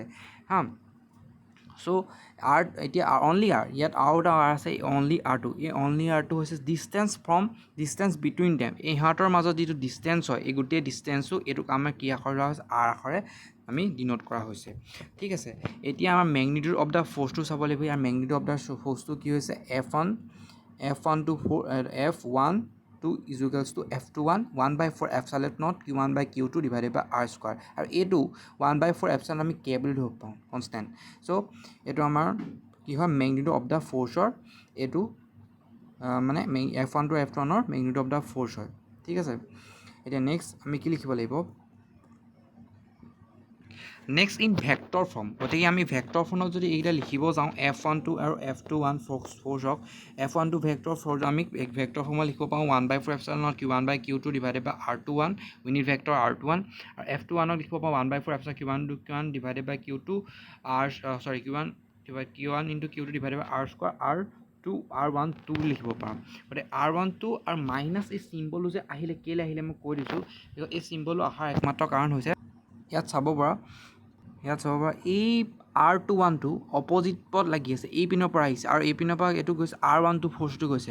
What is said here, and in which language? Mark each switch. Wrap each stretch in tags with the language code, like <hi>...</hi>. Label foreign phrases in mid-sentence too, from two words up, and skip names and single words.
<as>হা, চ' এতিয়া অনলি R, ইয়াত আৰু এটা R আছে, অনলি R2। এই অনলি R2 হৈছে</as> <en>distance between them.</en> <as>ইহঁতৰ মাজত যিটো ডিষ্টেঞ্চ হয়, এই গোটেই ডিষ্টেঞ্চটো এইটোক আমাৰ কি আখৰ লোৱা হৈছে, R আখৰে আমি ডিনোট কৰা হৈছে। ঠিক আছে, এতিয়া আমাৰ</as> <en>magnitude of the force</en> <as>চাব লাগিব। ইয়াৰ</as> <en>magnitude of the force</en> <as>কি হৈছে,</as> <en>F12 is equals to F21 1/4 epsilon naught Q1 by Q2 divided by R square।</en> <as>আৰু এইটো</as> <en>1/4 epsilon</en> <as>আমি K বুলি ধৰিব পাৰোঁ, কনষ্টেণ্ট। চ' এইটো আমাৰ কি হয়,</as> <en>magnitude of the force</en> <as>এইটো মানে</as> <en>F1 to F21 magnitude of the force</en> <as>হয়। ঠিক আছে, এতিয়া নেক্সট আমি কি লিখিব লাগিব,</as> <en>next in vector form.</en> <as>গতিকে আমি</as> <en>vector form</en> <as>যদি এইকেইটা লিখিব যাওঁ, F12 আৰু F21 ফ'ৰ্চক,</as> <en>F12 vector force</en> <as>আমি</as> <en>vector form</en> <as>লিখিব পাৰোঁ</as> <en>1/4 epsilon naught Q1 by Q2 divided by R21 unit vector R21.</en> <as>আৰু F21ক লিখিব পাৰোঁ</as> <en>1/4 epsilon Q1 divided by Q2 Q1 into Q2 divided by R square R12</en> <as>লিখিব পাৰোঁ। গতিকে R12 আৰু মাইনাছ এই চিম্বলটো যে আহিলে, কেলৈ আহিলে মই কৈ দিছোঁ। এই চিম্বলটো অহাৰ একমাত্ৰ কাৰণ হৈছে, ইয়াত চাব পৰা এই R21টো অপজিটত লাগি আছে, এই পিনৰ পৰা আহিছে আৰু এই পিনৰ পৰা এইটো গৈছে, R12 ফ'ৰ্চটো গৈছে।</as>